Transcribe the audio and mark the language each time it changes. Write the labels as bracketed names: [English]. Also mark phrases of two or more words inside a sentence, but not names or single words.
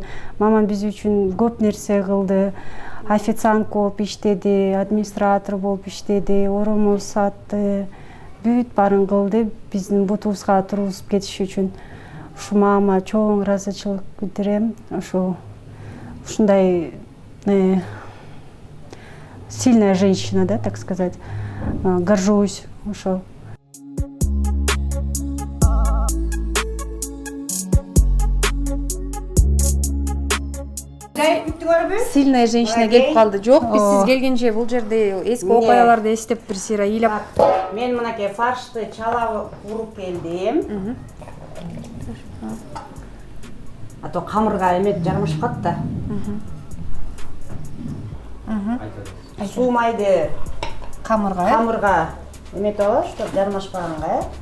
[Kyrgyz] Мамам биз үчүн көп нерсе кылды. Официант болуп иштеди, администратор болуп иштеди, оромол сатты. Бүт баарын кылды биздин бутубузга тургузуп кетиш үчүн. Ушу мама чоң ыраазычылык билдирем. [Russian] Ушундай сильная женщина, да, так сказать. [Kyrgyz] Горжусь. Ошо. [Russian] Сильная женщина [Kyrgyz] келип калды. Жок, биз сиз келгенче бул жерде эски окуяларды эстеп бир сыйра ыйлап. Мен мынакей фаршты чала уруп келдим. А то камырга эмет жармашып калат да. Суу майды камырга эметип алабыз, чтобы жармашпаганга.